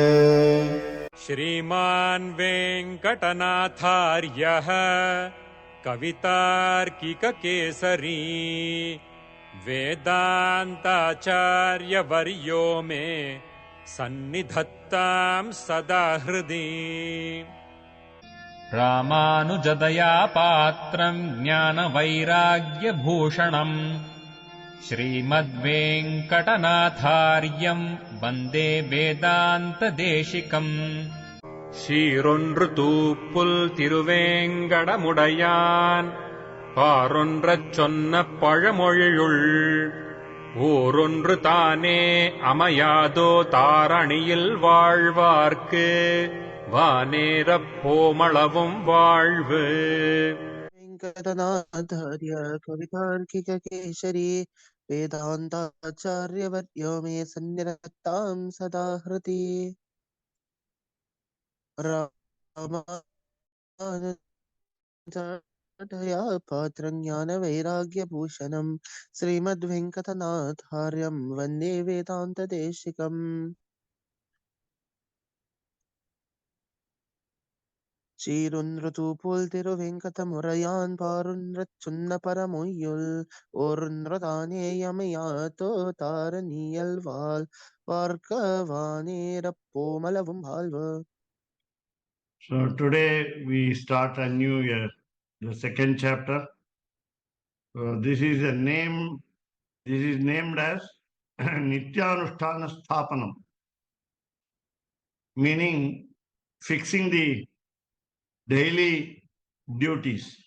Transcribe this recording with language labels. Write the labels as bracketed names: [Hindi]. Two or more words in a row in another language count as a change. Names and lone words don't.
[Sanskrit] श्रीमान् वेङ्कटनाथार्यः कवितार्किककेसरी वेदान्ताचार्यवर्यो मे सन्निधत्तां सदा हृदि। रामानुजदया पात्रम् ज्ञानवैराग्यभूषणम् श्रीमद्वेङ्कटनाथार्यम् वन्दे वेदान्तदेशिकम् [Tamil] சீரொன்று தூப்புல் திருவேங்கடமுடையான் பாரொன்றச் சொன்ன பழமொழியுள் ஊரொன்று தானே அமையாதோ தாரணியில் வாழ்வார்க்கு வானேரப் போமளவும் வாழ்வு. [Sanskrit] वेङ्कटनाथार्य कवितार्किककेसरी वेदान्ताचार्यवर्यो मे सन्निधत्तां सदा हृदि। रामानुजदया पात्रं ज्ञानवैराग्यभूषणं श्रीमद्वेङ्कटनाथार्यं वन्दे वेदान्तदेशिकम्। [Tamil] சீரொன்றுதூப்புல் திருவேங்கடமுடையான் பாரொன்றச் சொன்ன பரமொய்யுள் ஓரொன்றுதானேயமையாதோ தாரணியல் வாழ்வார்க்கவானேரப் போமளவும் வாழ்வு. [English] So today we start a new year, the second chapter. This is named as Nityanusthana Sthapanam, meaning fixing the daily duties.